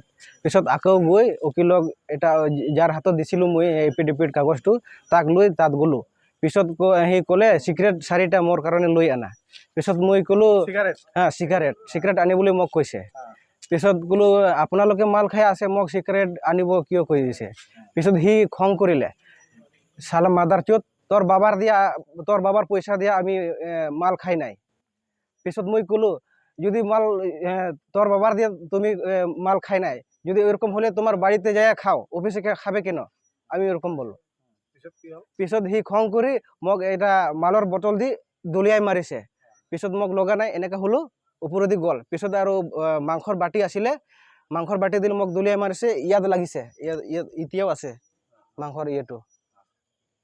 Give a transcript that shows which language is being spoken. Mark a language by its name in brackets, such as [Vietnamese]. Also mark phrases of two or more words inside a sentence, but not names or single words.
[Assamese] পিছত আকৌ গৈ উকিলক এটা যাৰ হাতত দিছিলোঁ মই এফিডেভিট কাগজটো, তাক লৈ তাত গ'লোঁ। পিছত সি ক'লে চিগাৰেট 4টা মোৰ কাৰণে লৈ আনা। পিছত মই ক'লোঁ চিগাৰেট আনিবলৈ মোক কৈছে। পিছত ক'লোঁ আপোনালোকে মাল খাই আছে, মোক চিগাৰেট আনিব কিয় কৈ দিছে? পিছত সি খং কৰিলে, [Hindi] साला मादरचोद, [Bangla] তোর বাবার পয়সা দিয়া আমি মাল খাই নাই। [Assamese] পিছত মই ক'লোঁ [Bangla] যদি মাল তোর বাবার দিয়ে তুমি মাল খাই নাই, যদি এরকম হলে তোমার বাড়িতে যায় খাও, অফিসে খাবে কেন? আমি এরকম বললো। [Assamese] পিছত সি খং কৰি মোক এটা মালৰ বটল দি দলিয়াই মাৰিছে। পিছত মোক লগা নাই, এনেকৈ হলো ওপৰেদি গ'ল। পিছত আৰু মাংসৰ বাটি আছিলে, মাংসৰ বাটি দিলে মোক দলিয়াই মাৰিছে। ইয়াত লাগিছে, ইয়াত এতিয়াও আছে মাংসৰ ইয়েটো।